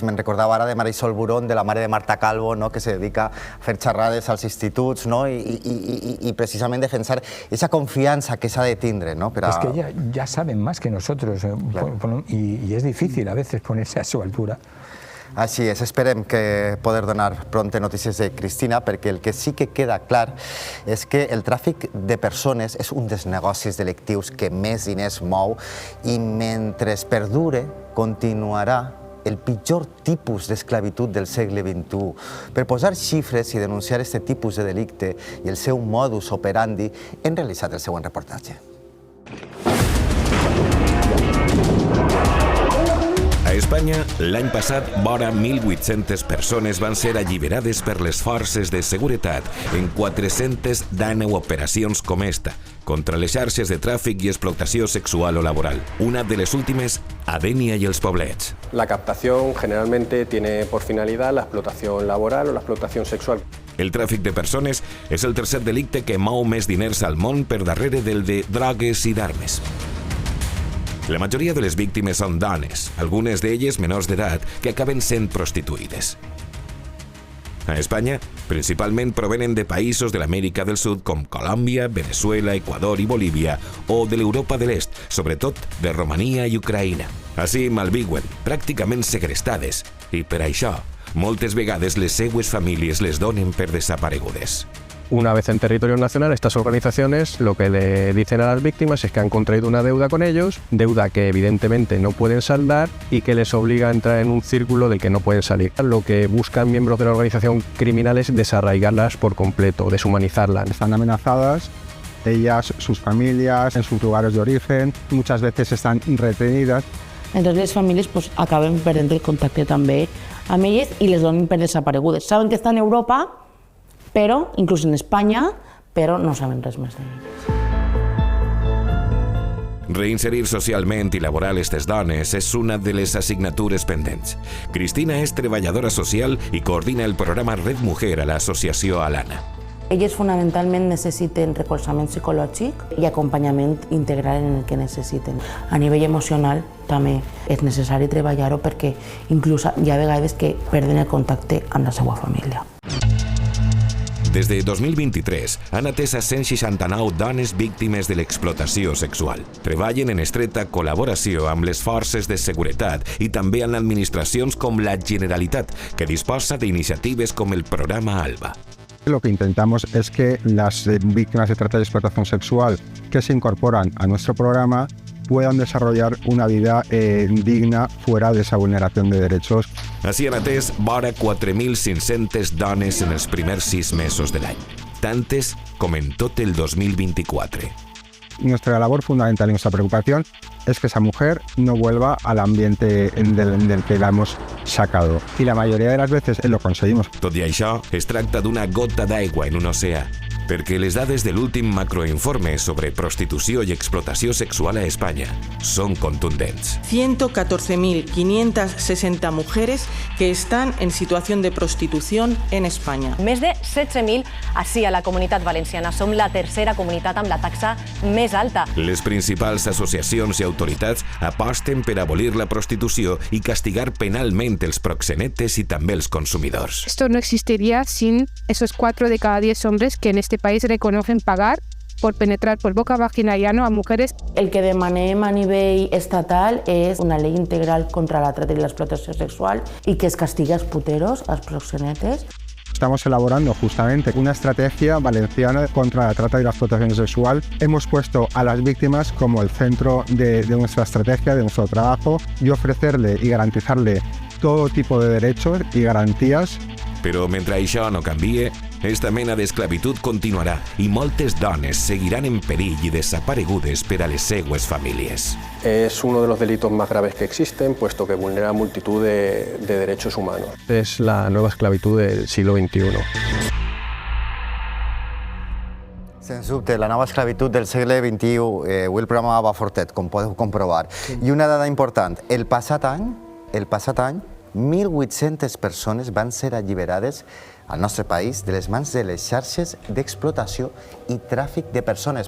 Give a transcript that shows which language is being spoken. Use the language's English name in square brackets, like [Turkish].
[Catalan] Me'n recordava ara de Marisol Burón, de la mare de Marta Calvo, ¿no? Que se dedica a fer xerrades als instituts, ¿no? Y precisament defensar esa confiança que s'ha de tindre, ¿no? [Spanish] Es que ya saben más que nosotros, claro. Y es difícil a veces ponerse a su altura. [Catalan] Així és, esperem que poder donar pronte notícies de Cristina, perquè el que sí que queda clar és que el tràfic de persones és un dels negocis delictius que més diners mou i mentre es perdure continuarà el pitjor tipus d'esclavitud del segle XXI. Per posar xifres i denunciar aquest tipus de delicte i el seu modus operandi hem realitzat el següent reportatge. A Espanya, l'any passat, vora 1.800 persones van ser alliberades per les forces de seguretat en 419 operacions com esta, contra les xarxes de tràfic i explotació sexual o laboral. Una de les últimes, a Dénia i els Poblets. [Spanish] La captación generalmente tiene por finalidad la explotación laboral o la explotación sexual. [Catalan] El tràfic de persones és el tercer delicte que mou més diners al món per darrere del de drogues i d'armes. La majoria de les víctimes són dones, algunes d'elles menors d'edat, que acaben sent prostituïdes. A Espanya, principalment provenen de països de l'Amèrica del Sud com Colòmbia, Venezuela, Equador i Bolívia, o de l'Europa de l'Est, sobretot de Romania i Ucraïna. Així malviuen, pràcticament segrestades, i per això, moltes vegades les seues famílies les donen per desaparegudes. [Spanish] Una vez en territorio nacional, estas organizaciones lo que le dicen a las víctimas es que han contraído una deuda con ellos, deuda que evidentemente no pueden saldar y que les obliga a entrar en un círculo del que no pueden salir. Lo que buscan miembros de la organización criminal es desarraigarlas por completo, deshumanizarlas. Están amenazadas, ellas, sus familias, en sus lugares de origen, muchas veces están retenidas. [Catalan] Entonces les famílies pues, acaben perdent el contacte també amb elles i les donen per desaparegudes. Saben que estan a Europa, però, inclús en Espanya, però no saben res més d'elles. Reinserir socialment i laboral aquestes dones és una de les assignatures pendents. Cristina és treballadora social i coordina el programa Red Mujer a l'associació Alana. Elles fonamentalment necessiten recolzament psicològic i acompanyament integral en el que necessiten. A nivell emocional també és necessari treballar-ho perquè inclús hi ha vegades que perden el contacte amb la seva família. Des de 2023 han atès a 169 dones víctimes de l'explotació sexual. Treballen en estreta col·laboració amb les forces de seguretat i també amb administracions com la Generalitat, que disposa d'iniciatives com el programa ALBA. [Spanish] Lo que intentamos es que las víctimas de trata y explotación sexual que se incorporan a nuestro programa puedan desarrollar una vida digna fuera de esa vulneración de derechos. [Catalan] Així han atès vora 4.500 dones en els primers 6 mesos de l'any, tantes com en tot el 2024. [Spanish] Nuestra labor fundamental y nuestra preocupación es que esa mujer no vuelva al ambiente del que la hemos sacado. Y la mayoría de las veces lo conseguimos. [Catalan] Tot i això, es tracta d'una gota d'aigua en un oceà, perquè les dades de l'últim macroinforme sobre prostitució i explotació sexual a Espanya són contundents. [Spanish] 114.560 mujeres que están en situación de prostitución en España. [Catalan] Més de 16.000 així a la Comunitat Valenciana. Som la tercera comunitat amb la taxa més alta. Les principals associacions i autoritats aposten per abolir la prostitució i castigar penalment els proxenetes i també els consumidors. [Spanish] Esto no existiría sin esos 4 de cada 10 hombres que en este país reconocen pagar por penetrar por boca, vagina y ano a mujeres. [Catalan] El que demanem a nivell estatal és una llei integral contra la trata i l'explotació sexual i que es castiga als puteros, als proxenetes. [Spanish] Estamos elaborando justamente una estrategia valenciana contra la trata y la explotación sexual. Hemos puesto a las víctimas como el centro de nuestra estrategia, de nuestro trabajo, y ofrecerle y garantizarle todo tipo de derechos y garantías. [Catalan] Però mentre això no canvie, esta mena d'esclavitud continuarà i moltes dones seguiran en perill i desaparegudes per a les seues famílies. [Spanish] Es uno de los delitos más graves que existen, puesto que vulnera multitud de derechos humanos. Es la nueva esclavitud del siglo XXI. [Catalan] Sens dubte, la nova esclavitud del segle XXI, avui el programa va fortet, com podeu comprovar. I una dada important, el passat any, 1.800 persones van ser alliberades al nostre país de les mans de les xarxes d'explotació i tràfic de persones.